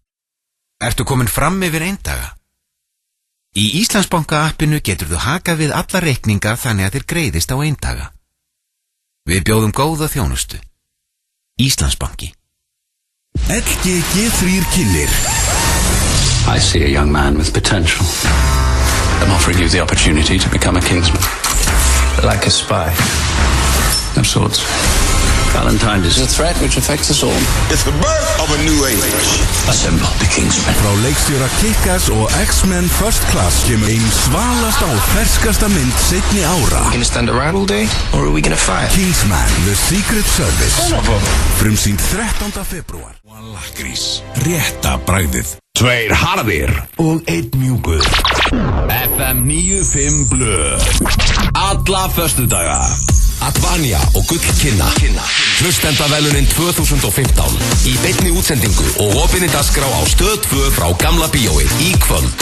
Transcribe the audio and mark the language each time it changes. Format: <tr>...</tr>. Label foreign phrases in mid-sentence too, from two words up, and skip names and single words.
<is>Ertu komin fram yfir eindaga? Í Íslandsbanka appinu getur þú hakað við alla reikninga þannig að þér greiðist á eindaga. Við bjóðum góða þjónustu. Íslandsbanki. LGG3 kynir.</is> <en>I see a young man with potential. I'm offering you the opportunity to become a Kingsman. Like a spy. Of sorts. Valentine is a threat which affects us all. It's the birth of a new age. Assemble the Kingsmen.</en> <is>Frá leikstjóra Kick-Ass og X-Men First Class kemur ein svalasta og ferskasta mynd seinni ára.</is> <en>Gonna stand around all day, or are we gonna fight? Kingsman, The Secret Service.</en> <is>Frumsýnd 13. febrúar. Lakrís, rétta bragðið. 2 harðir og 1 mjúkur. FM 95 Blöð. Alla föstudaga. Advanja og Gull Kynna. Hlustendavelunin 2015 í beinni útsendingu og opinni dagskrá á Stöð 2 frá Gamla bíói í kvöld.</is>